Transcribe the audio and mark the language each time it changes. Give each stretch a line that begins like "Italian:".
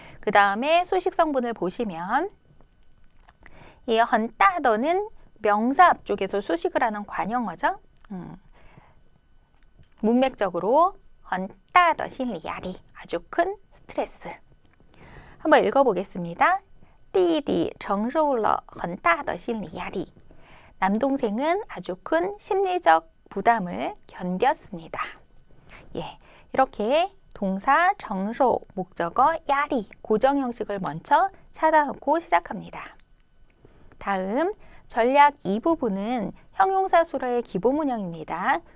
Korean: 그 다음에 수식 성분을 보시면 이 很大的는 명사 앞쪽에서 수식을 하는 관형어죠. 문맥적으로
Chinese: 很大的心理压力,
Korean: 아주 큰 스트레스. 한번 읽어보겠습니다.
Chinese: 弟弟承受了很大的心理压力.
Korean: 남동생은 아주 큰 심리적 부담을 견뎠습니다. 예, 이렇게 동사 정쇼, 목적어 야리, 고정 형식을 먼저 찾아놓고 시작합니다. 다음 전략 2부분은 형용사 수로의 기본 문형입니다.